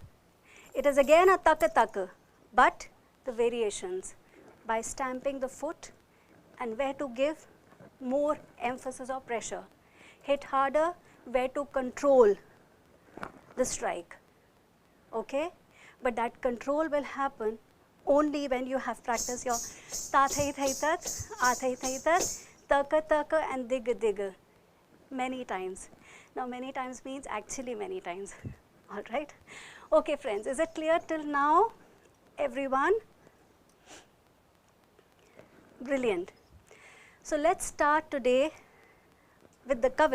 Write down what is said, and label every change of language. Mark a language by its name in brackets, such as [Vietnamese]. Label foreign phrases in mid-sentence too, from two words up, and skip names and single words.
[English] It is again a taka taka, but the variations by stamping the foot and where to give more emphasis or pressure. Hit harder, where to control the strike. Okay? But that control will happen only when you have practiced your ta thai thai tat, a thai thai tat, taka taka and dig dig many times. Now many times means actually many times. All right. Okay friends, is it clear till now? Everyone? Brilliant. So let's start today with the kavit.